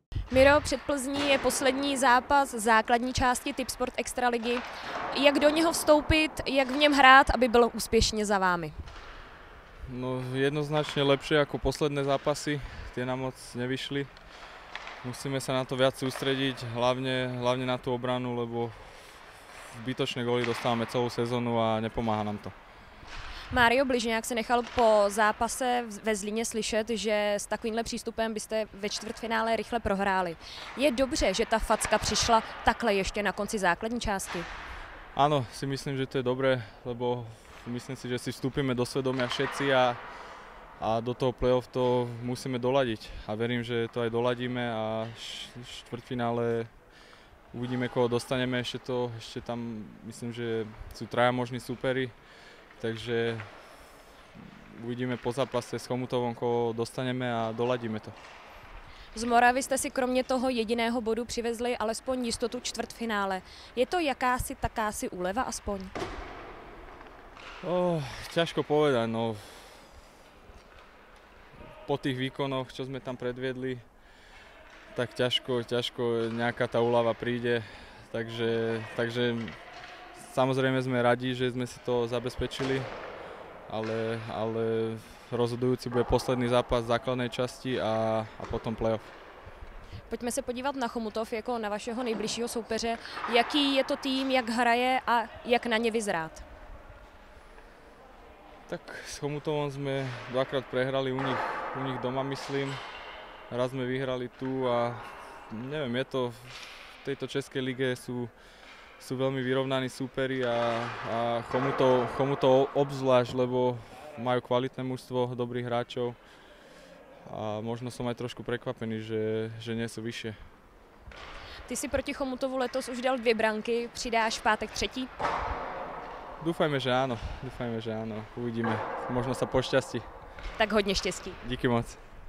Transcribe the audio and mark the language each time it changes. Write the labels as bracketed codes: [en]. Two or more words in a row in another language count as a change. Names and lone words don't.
[cs] Miro, před Plzní je poslední zápas základní části Tipsport Extraligy. Jak do něho vstoupit, jak v něm hrát, aby bylo úspěšně za vámi? [sk] No jednoznačne lepšie ako posledné zápasy, tie nám moc nevyšli. Musíme sa na to viac sústrediť, hlavne na tú obranu, lebo zbytočné góly dostávame celú sezónu a nepomáha nám to. [cs] Mário Bližňák se nechal po zápase ve Zlíně slyšet, že s takovýmhle přístupem byste ve čtvrtfinále rychle prohráli. Je dobře, že ta facka přišla takhle ještě na konci základní části? [sk] Áno, si myslím, že to je dobré, lebo myslím si, že si vstúpime do svedomia všetci a do toho play-off to musíme doladiť. A verím, že to aj doladíme a v štvrtfinále uvidíme, koho dostaneme. Ešte tam myslím, že sú traja možní súperi, takže uvidíme po zápase s Chomutovom, koho dostaneme a doladíme to. [cs] Z Moravy jste si kromě toho jediného bodu přivezli alespoň jistotu čtvrtfinále. Je to jakási takási úleva aspoň? [sk] Ťažko povedať, no. Po tých výkonoch, čo sme tam predviedli, tak ťažko nejaká tá úľava príde. Takže samozrejme sme radi, že sme si to zabezpečili, ale rozhodujúci bude posledný zápas základnej časti a potom playoff. [cs] Pojďme se podívat na Chomutov jako na vašeho nejbližšího soupeře. Jaký je to tým, jak hraje a jak na ně vyzrát? [sk] Tak s Chomutovom sme dvakrát prehrali u nich doma, myslím. Raz sme vyhrali tu a neviem, je to v tejto českej lige sú veľmi vyrovnaní súperi a Chomutov obzvlášť, lebo majú kvalitné mužstvo, dobrých hráčov a možno som aj trošku prekvapený, že nie sú vyššie. [cs] Ty si proti Chomutovu letos už dal 2 branky, přidáš v pátek 3. [sk] Dúfajme, že áno. Uvidíme. Možno sa pošťastí. [cs] Tak hodně štěstí. Díky moc.